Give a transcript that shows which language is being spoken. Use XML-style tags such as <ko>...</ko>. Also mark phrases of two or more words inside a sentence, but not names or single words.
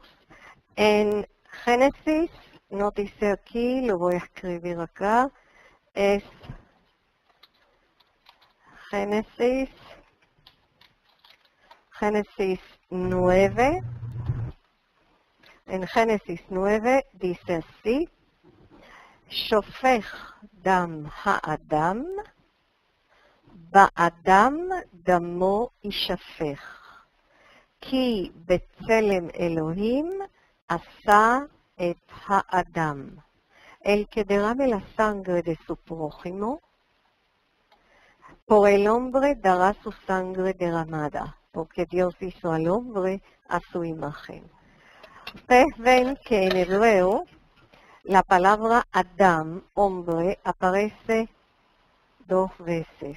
<es>En Génesis, no dice aquí, lo voy a escribir acá, es Génesis 9. En Génesis 9 dice así:</es> <he>שופך דם האדם באדם דמו ישפך כי בצלם אלהים עשה את האדם.</he> <es>El que derrame la sangre de su prójimo, por el hombre dará su sangre derramada, porque Dios hizo al hombre a su imagen. Ustedes ven que en hebreo la palabra Adam, hombre, aparece 2 veces.</es>